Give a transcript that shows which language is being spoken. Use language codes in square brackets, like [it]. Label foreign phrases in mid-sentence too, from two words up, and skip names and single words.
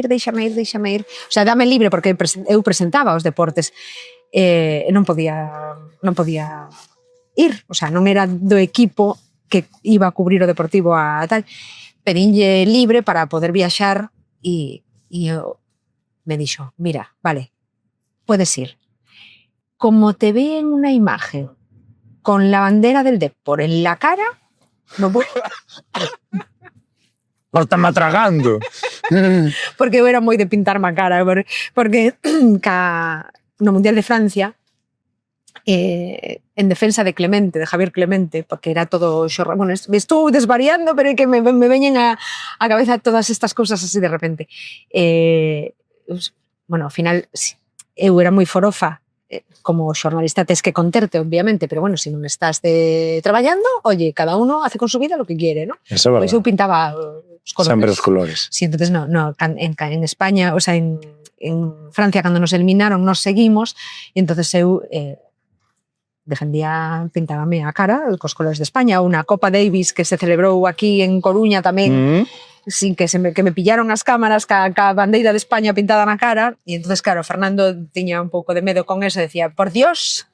[es] O sea, [gl] dame libre, porque eu presentaba os deportes. Non podía ir, [es] o sea, [gl] non era do equipo que iba a cubrir o deportivo a tal. Pedínlle libre para poder viaxar e me dixo, mira, vale, [es] puedes ir. Como te ve en una imagen con la bandera del Depor en la cara, no puedo. Lo está matragando. [gl] Porque eu era moi de pintarme a cara, porque no Mundial de Francia, en defensa de Clemente, de Javier Clemente, porque era todo xorra. Bueno, estou desvariando, pero é que me veñen a cabeza todas estas cousas así de repente. Bueno, ao final, eu era moi forofa, como xornalista tes que conterte, obviamente, pero bueno, se non estás traballando, oye, [es] cada uno hace con su vida lo que quiere, ¿no? [gl] Eso é verdade. Pois eu pintaba os colores. Sempre os colores. Sí, entonces en España, [es] o sea, [gl] en Francia, cando nos eliminaron, nos seguimos, e entonces eu pintábame a cara cos colores de España. Unha Copa Davis que se celebrou aquí en Coruña tamén, sin que me pillaron as cámaras ca bandeira de España pintada na cara, e entonces claro, Fernando tiña un pouco de medo con eso, decía, [es] por Dios,